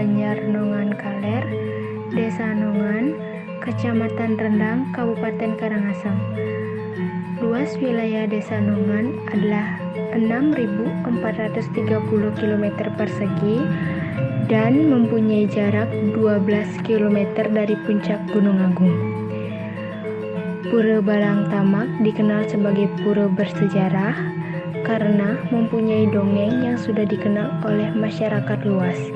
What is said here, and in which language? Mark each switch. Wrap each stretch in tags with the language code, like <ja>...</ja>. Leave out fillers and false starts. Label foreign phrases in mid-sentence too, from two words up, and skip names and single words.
<id>Banjar Nongan Kaler, Desa Nongan, Kecamatan Rendang, Kabupaten Karangasem. Luas wilayah Desa Nongan adalah 6.430 km persegi dan mempunyai jarak 12 km dari puncak Gunung Agung. Pura Balang Tamak dikenal sebagai pura bersejarah karena mempunyai dongeng yang sudah dikenal oleh masyarakat luas.</id>